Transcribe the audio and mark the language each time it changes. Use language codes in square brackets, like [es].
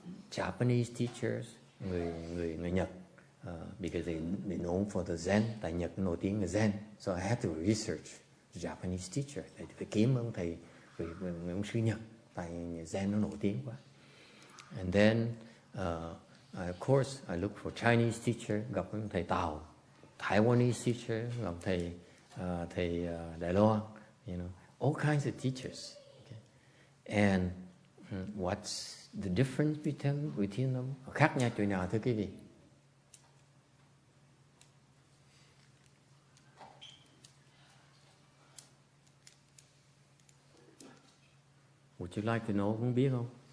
[en] Japanese teachers, [vi] người Nhật. [en] Because they known for the Zen. [vi] Tại Nhật nổi tiếng là Zen. [en] So I had to research the Japanese teacher. [vi] Thầy phải kiếm ông thầy, ông sư Nhật. Tại Zen nó nổi tiếng quá. [en] And then, of course, I look for Chinese teacher, [vi] gặp thầy Tàu. [en] Taiwanese teacher, [vi] gặp thầy Đài Loan. [en] You know, all kinds of teachers. Okay. And what's the difference between them? [vi] Khác nhau chỗ nào thưa quý vị? [en] Would you like to know? [vi] Không biết không?